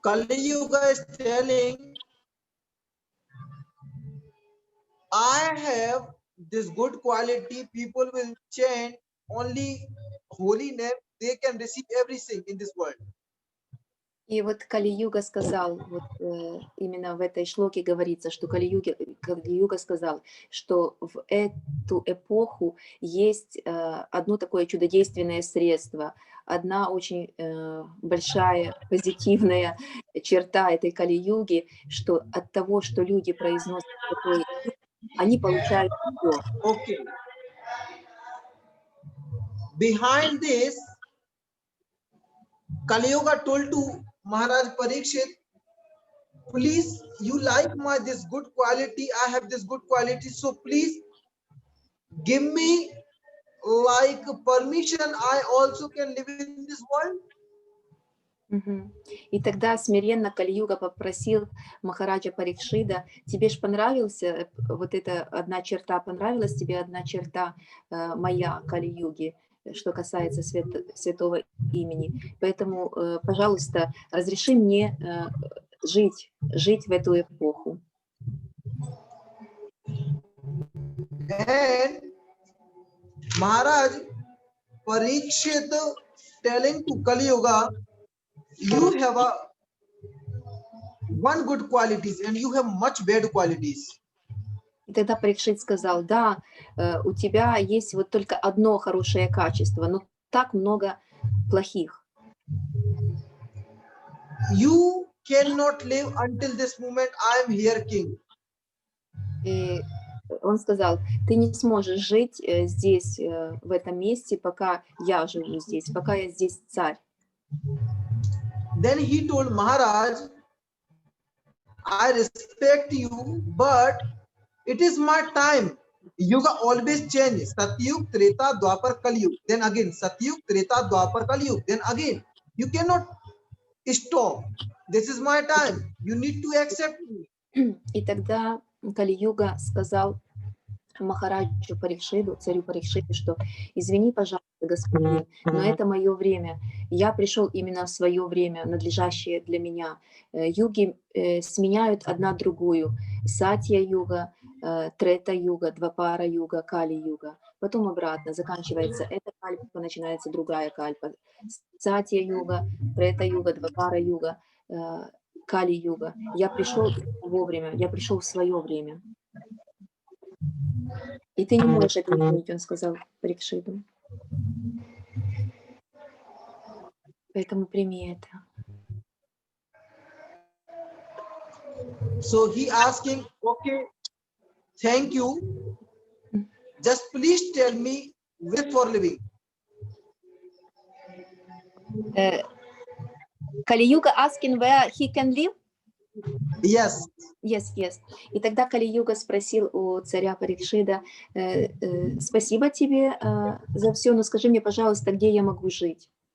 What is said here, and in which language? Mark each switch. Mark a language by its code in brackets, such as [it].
[en] Kali Yuga is telling, I have this good quality. People will chant only holy name. They can receive everything in this world. [ru] И вот Кали-юга сказал, вот именно в этой шлоке говорится, что Кали-юга сказал, что в эту эпоху есть одно такое чудодейственное средство, одна очень большая позитивная черта этой Кали-юги, что от того, что люди произносят такое, они получают все. [en] Okay. Behind this, Kali Yuga told to Maharaj Parikshit, please, you like this good quality, I have this good quality, so please give me like permission, I also can live in this world. [ru] И тогда смиренно Кали-юга попросил Махараджа Парикшида, тебе ж понравился вот эта одна черта, понравилась тебе одна черта моя Кали-юги, что касается святого имени. Поэтому, пожалуйста, разреши мне жить в эту эпоху. [en] And Maharaj Parikshit telling to Kali Yuga, you have one good qualities and you have much bad qualities. [ru] И тогда Парикшит сказал, да, у тебя есть вот только одно хорошее качество, но так много плохих. [en] You cannot live until this moment I am here king. [ru] И он сказал, ты не сможешь жить здесь, в этом месте, пока я живу здесь, пока я здесь царь. [en] Then he told Maharaj, I respect you, but it is my time. Yuga always changes. Satyug, Treta, Dwapar, Kalyug. Then again, Satyug, Treta, Dwapar, Kalyug. Then again. You cannot stop. This is my time. You need to accept me. [ru] И тогда Кали-юга сказал Махараджу Парикшиду, царю Парикшиду, что извини, пожалуйста, господин, но это мое время. Я пришел именно в свое время, надлежащее для меня. Юги сменяют одна другую. Сатья-юга, Трета-юга, Двапара-юга, Кали-юга. Потом обратно. Заканчивается эта кальпа, начинается другая кальпа. Сатья-юга, Трета-юга, Двапара-юга, Кали-юга. Я пришел вовремя, я пришел в свое время. И ты не можешь это изменить, он сказал Парикшиду. Поэтому прими это. [en] So he asking, okay, thank you. Just please tell me way for living. Кали-юга asking where he can live? Yes. Yes, yes. [ru] И тогда Кали-юга спросил у царя Парикшида, спасибо тебе за все, но скажи мне, пожалуйста, где я могу жить?